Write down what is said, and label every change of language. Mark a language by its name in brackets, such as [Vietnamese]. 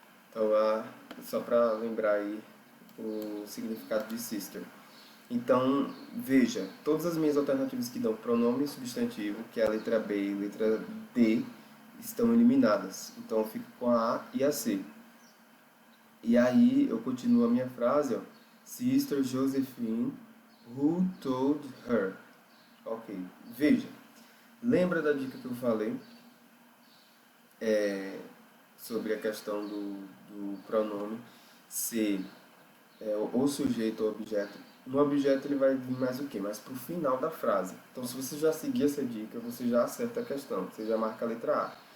[Portuguese] Então, só para lembrar aí o significado de sister. Então, veja, todas as minhas alternativas que dão pronome substantivo, que é a letra B e a letra D, estão eliminadas. Então, eu fico com a A e a C. E aí, eu continuo a minha frase, ó. [English] Sister Josephine, who told her? [Portuguese] Ok, veja, lembra da dica que eu falei sobre a questão do pronome ser o sujeito ou objeto? No objeto ele vai vir mais o quê? Mais para o final da frase. Então, se você já seguir essa dica, você já acerta a questão, você já marca a letra A.